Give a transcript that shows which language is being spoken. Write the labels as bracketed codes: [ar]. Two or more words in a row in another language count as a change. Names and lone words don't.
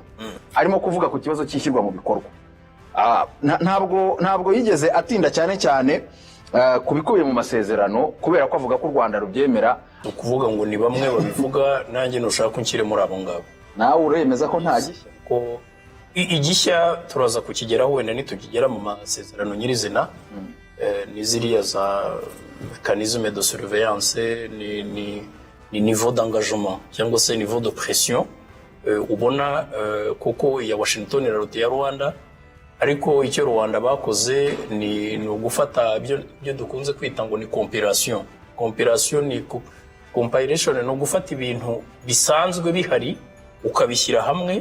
[rw] Arimo kuvuga ku kibazo cyishyirwa mu bikorwa. Ntabwo yigeze atinda cyane kubikubiye mu masezerano kubera ko avuga ko u Rwanda rubyemera. Ukuvuga ngo ni bamwe babivuga, nanjye nushaka kunshyire muri abo ngabo. Nawe uremeza ko nta gishya ko igishya turaza kukigeraho wenda nitugigera mu masezerano nyirizina. Ni ziriya za [fr] mécanisme de surveillance, [rw] ni [fr] niveau d'engagement [rw] cyangwa se [fr] niveau de pression [rw] ubona kuko ya Washington iraruta ya Rwanda. Ariko icyo Rwanda bakoze ni ugufata ibyo dukunze kwita ngo ni compilation. Ni compilation, no gufata ibintu bisanzwe bihari ukabishyira hamwe.